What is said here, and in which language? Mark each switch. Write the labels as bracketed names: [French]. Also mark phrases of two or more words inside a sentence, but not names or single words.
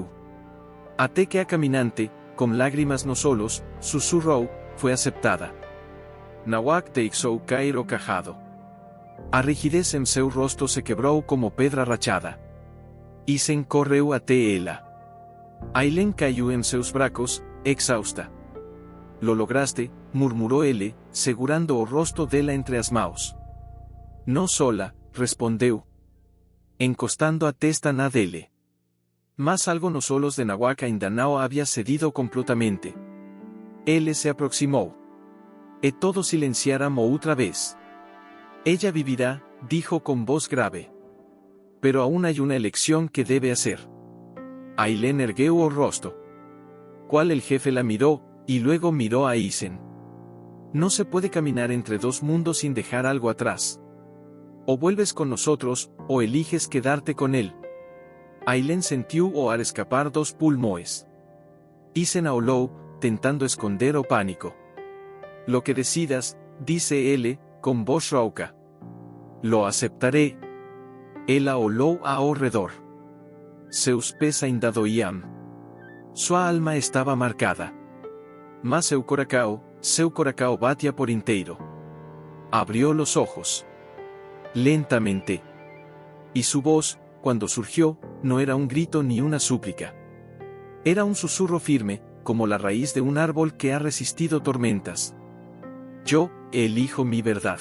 [Portuguese] Até que a caminante, com lágrimas nos olhos, sussurrou, foi aceptada. Nawak deixou cair o cajado. A rigidez em seu rosto se quebrou como pedra rachada. Isen correu até ela. Ailén caiu em seus braços, exausta. [Spanish] Lo lograste, murmuró [Portuguese] ele, segurando o rosto dela entre as mãos. [Spanish] No sola, respondeu. [Portuguese] Encostando a testa na dele. Mas algo nos olhos de Nawak ainda não havia cedido completamente. Ele se aproximou. E todos silenciaram outra vez. [Spanish] Ella vivirá, dijo con voz grave. Pero aún hay una elección que debe hacer. [Portuguese] Ailén ergueu o rosto. [Spanish] Cual el jefe la miró, y luego miró a Isen. No se puede caminar entre dos mundos sin dejar algo atrás. O vuelves con nosotros, o eliges quedarte con él. [Portuguese] Ailén sentiu o ar escapar dos pulmões. Isen aolou, tentando esconder o pánico. [Spanish] Lo que decidas, dice él, con voz rouca. Lo aceptaré. [Portuguese] Ela olhou ao redor. Seus pés ainda doíam. Sua alma estava marcada. Mas seu coração batia por inteiro. [Spanish] Abrió los ojos. Lentamente. Y su voz, cuando surgió, no era un grito ni una súplica. Era un susurro firme, como la raíz de un árbol que ha resistido tormentas. Yo, elijo mi verdad.